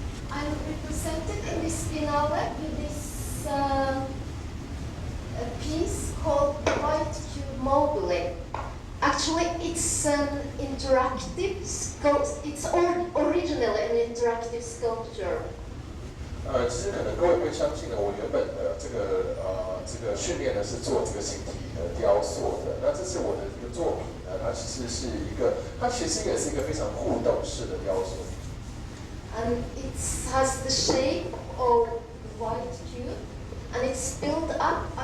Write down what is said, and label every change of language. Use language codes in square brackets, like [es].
[en] I'm represented in this finale with this a piece called White Cube Mobile. Actually, it's an interactive sculpture. It's originally an interactive sculpture. [zh] 其实可能各位会相信呢，我原本的这个训练呢是做这个形体的雕塑的。那这是我的一个作品呢，它其实是一个，它其实也是一个非常互动式的雕塑。 [en] And it has the shape of white cube, and it's built up.